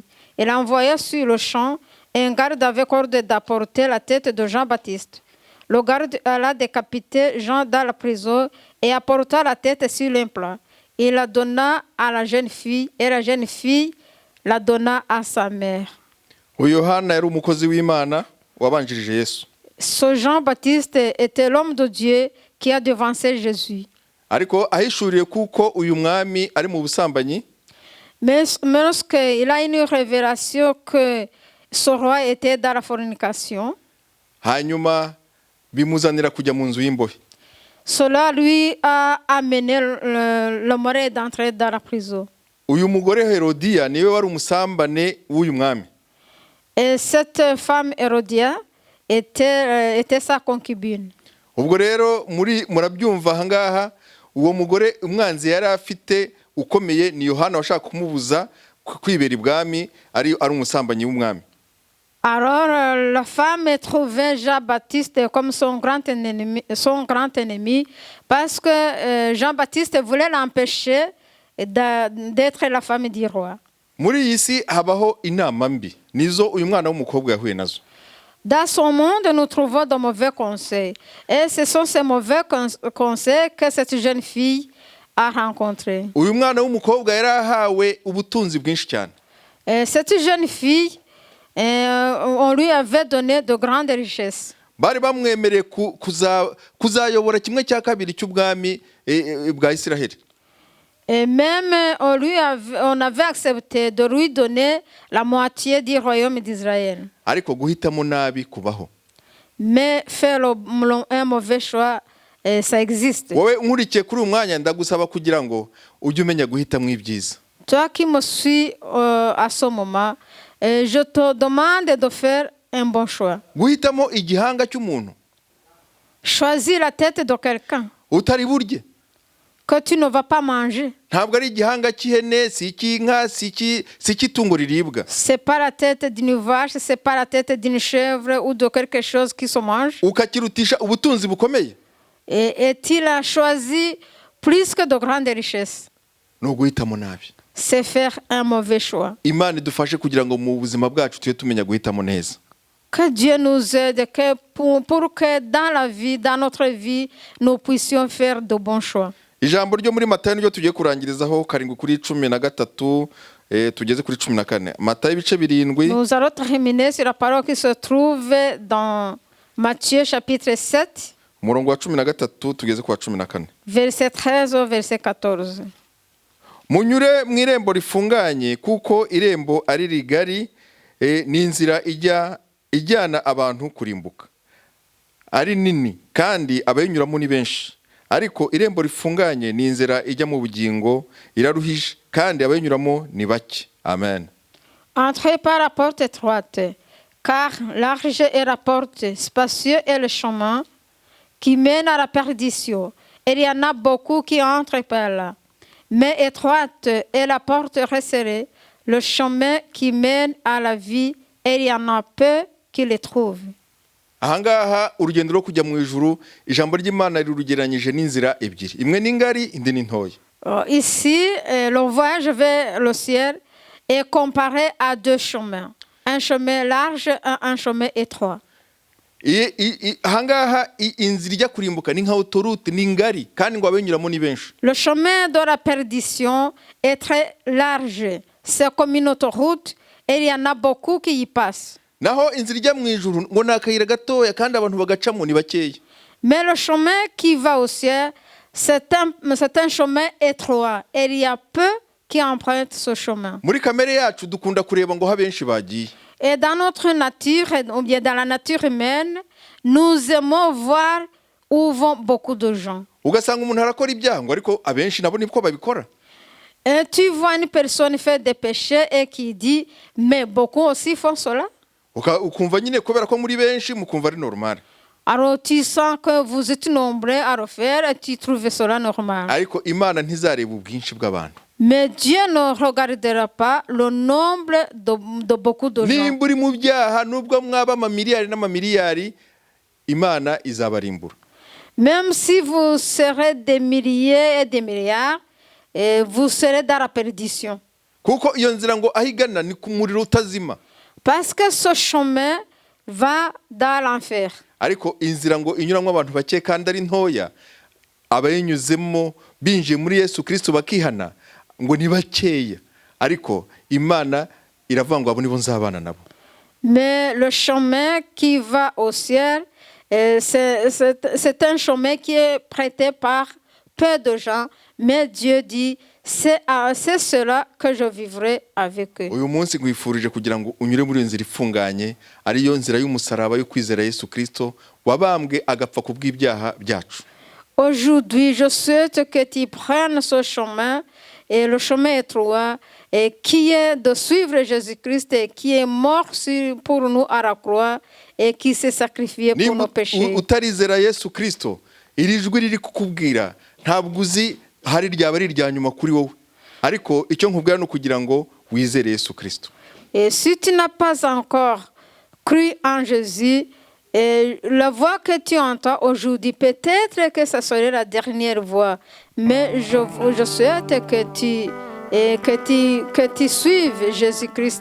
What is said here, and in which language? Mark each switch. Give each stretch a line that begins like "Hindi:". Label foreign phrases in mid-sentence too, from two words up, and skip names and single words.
French: Il envoya sur le champ un garde avec ordre d'apporter la tête de Jean-Baptiste. Le garde alla décapiter Jean dans la prison et apporta la tête sur un plat. Il la donna à la jeune fille et la jeune fille la donna à sa mère.
Kinyarwanda: uyu yohana yari umukozi w'imana wabanjirije yesu,
French: Ce Jean-Baptiste était l'homme de Dieu qui a devancé Jésus.
Kinyarwanda: ariko ahishuriye kuko uyu mwami ari mu busambanyi,
French: Mais lorsqu'il a une révélation que ce roi était dans la fornication,
Kinyarwanda: hanyuma bimuzanira kujya mu nzu y'imbohe.
French: cela lui a amené le moyen d'entrer dans la prison.
Kinyarwanda: uyu mugore Herodiya niwe wari umusambane w'uyu mwami.
French: Et cette femme Hérodia était sa concubine.
Kinyarwanda: ubwo rero murabyumva ahangaha, uwo mugore umwanzi yari afite ukomeye ni Yohana washaka kumubuza kwibera ibwami, ari umusambanyi w'umwami.
French: Alors la femme trouvait Jean-Baptiste comme son grand ennemi parce que Jean-Baptiste voulait l'empêcher d'être la femme du roi.
Kinyarwanda: muri iyi si habaho inama mbi, nizo uyu mwana w'umukobwa yahuye nazo.
French: Dans son monde, nous trouvons de mauvais conseils. Et ce sont ces mauvais conseils que cette jeune fille a rencontrés.
Kinyarwanda: uyu mwana w'umukobwa yari ahawe ubutunzi bwinshi cyane.
French: Cette jeune fille, on lui avait donné de grandes richesses.
Kinyarwanda: bari bamwemereye kuzayobora kimwe cya kabiri cy'ubwami bwa Isiraheli.
French: Et même on avait accepté de lui donner la moitié du royaume d'Israël.
Kinyarwanda: ariko guhitamo nabi kubaho.
French: Mais faire un mauvais choix, ça existe.
Kinyarwanda: wowe nkurikiye kuri uyu mwanya ndagusaba kugira ngo ujye umenya guhitamo ibyiza.
French: Toi qui me suis à ce moment, je te demande de faire un bon choix.
Kinyarwanda: guhitamo igihanga cy'umuntu
French: Choisis la tête de quelqu'un
Kinyarwanda: utari burye,
French: que tu ne vas pas manger.
Kinyarwanda: ntabwo ari igihanga cy'ihene, si icy'inka, si icy'itungo riribwa.
French: C'est pas la tête d'une vache, c'est pas la tête d'une chèvre ou de quelque chose qui se mange.
Kinyarwanda: ukakirutisha ubutunzi bukomeye.
French: Et il a choisi plus que de grandes richesses.
Kinyarwanda: ni uguhitamo nabi.
French: C'est faire un mauvais choix.
Kinyarwanda: Imana idufashe kugira ngo mu buzima bwacu tujye tumenya guhitamo neza.
French: Que Dieu nous aide pour que dans la vie, dans notre vie, nous puissions faire de bons choix.
Kinyarwanda: ijambo ryo muri Matayo niryo tugiye kurangirizaho, karindwi kuri 13 tugeze kuri 14. Matayo ibice 7.
French: Nous allons terminer sur la parole qui se trouve dans Matthieu chapitre 7,
Kinyarwanda: umurongo wa 13 tugeze ku wa 14.
French: verset 13 au verset 14.
Kinyarwanda: munyure mu irembo rifunganye, kuko irembo ari rigari n'inzira ijyana abantu kurimbuka ari nini, kandi abayinyuramo ni benshi. ariko irembo rifunganye ni inzira ijya mu bugingo iraruhije, kandi abayinyuramo ni bake. Amen.
French: Entrez par la porte étroite, car large est la porte, spacieux est le chemin qui mène à la perdition. Et il y en a beaucoup qui entrent par là. Mais étroite est la porte resserrée, le chemin qui mène à la vie, et il y en a peu qui le trouvent.
Kinyarwanda: ahangaha urugendo rwo kujya mu ijuru, ijambo ry'Imana rirugeranyije n'inzira ebyiri, imwe ni ngari, indi ni ntoya.
French: Ici, le voyage vers le ciel est comparé à deux chemins, un chemin large et un chemin étroit.
Kinyarwanda: ahangaha inzira ijya kurimbuka ni nka autoroute, ni ngari, kandi ngo abayinyuramo ni benshi.
French: Le chemin de la perdition est très large, c'est comme une autoroute et il y en a beaucoup qui y passent.
Kinyarwanda: naho inzira ijya mu ijuru ngo ni akayira gatoya, kandi abantu bagacamo ni bakeya.
French: Mais le chemin qui va au ciel, c'est un chemin étroit et il y a peu qui empruntent ce chemin.
Kinyarwanda: muri kamere yacu dukunda kureba ngo abenshi bagiye.
French: Et dans notre nature, ou bien dans la nature humaine, nous aimons voir où vont beaucoup de gens.
Kinyarwanda: ugasanga umuntu arakora ibyaha ngo ariko abenshi nabo niko babikora.
French: Et tu vois une personne faire des péchés et qui dit, mais beaucoup aussi font cela.
Kinyarwanda: ukumva nyine kubera ko muri benshi mukumva ari normal.
French: Alors tu sens que vous êtes nombreux à refaire et tu trouves cela normal.
Kinyarwanda: ariko Imana ntizareba ubwinshi bw'abantu.
French: Mais Dieu ne regardera pas le nombre de beaucoup de gens.
Kinyarwanda: nimba uri mu byaha, nubwo mwaba amamiliyari n'amamiliyari, Imana izabarimbura.
French: Même si vous serez des milliers et des milliards, vous serez dans la perdition.
Kinyarwanda: kuko iyo nzira ngo ahigana ni ku muriro utazima.
French: Parce que ce chemin va dans l'enfer.
Kinyarwanda: ariko inzira ngo inyuramo abantu bake kandi ari ntoya, abayinyuzemo binjiye muri Yesu Kristo bakihana ngo ni bakeya, ariko Imana iravuga ngo abo nibo nzabana nabo.
French: Mais le chemin qui va au ciel, c'est un chemin qui est prêté par peu de gens, mais Dieu dit, c'est cela que je vivrai avec eux.
Kinyarwanda: Uyu munsi ngwifurije kugira ngo unyure muri nzira ifunganye, ariyo nzira y'umusaraba yo kwizera Yesu Kristo wabambwe agapfa kubw'ibyaha byacu.
French: Aujourd'hui, je souhaite que tu prennes ce chemin, et le chemin étroit, et qui est de suivre Jésus-Christ, et qui est mort pour nous à la croix, et qui s'est sacrifié pour nos péchés.
Kinyarwanda: Utarizera Yesu Kristo, iri jwi riri kukubwira ntabwo uzi hari ryaba ari irya nyuma kuri wowe, ariko icyo nkubwira no kugira ngo wizere Yesu Kristo.
French: Et si tu n'as pas encore cru en Jésus, et la voix que tu entends aujourd'hui, peut-être que ça serait la dernière voix, mais je souhaite que tu suives Jésus-Christ.